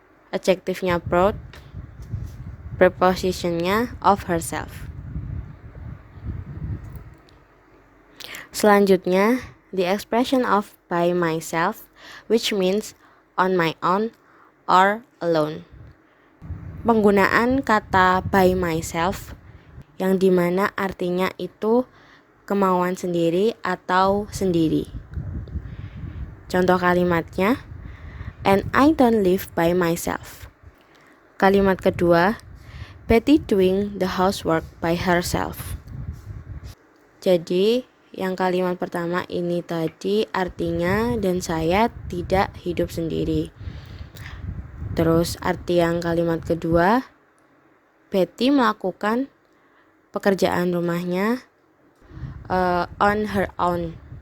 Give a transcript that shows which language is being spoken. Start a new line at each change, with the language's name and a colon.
Indonesian: Adjektifnya proud, prepositionnya of herself.
English: Selanjutnya, the expression of by myself, which means on my own or alone.
Indonesian: Penggunaan kata by myself yang dimana artinya itu kemauan sendiri atau sendiri. Contoh kalimatnya,
English: and I don't live by myself.
Indonesian: Kalimat kedua,
English: Betty doing the housework by herself.
Indonesian: Jadi yang kalimat pertama ini tadi artinya dan saya tidak hidup sendiri. Terus arti yang kalimat kedua, Betty melakukan pekerjaan rumahnya
English: on her own.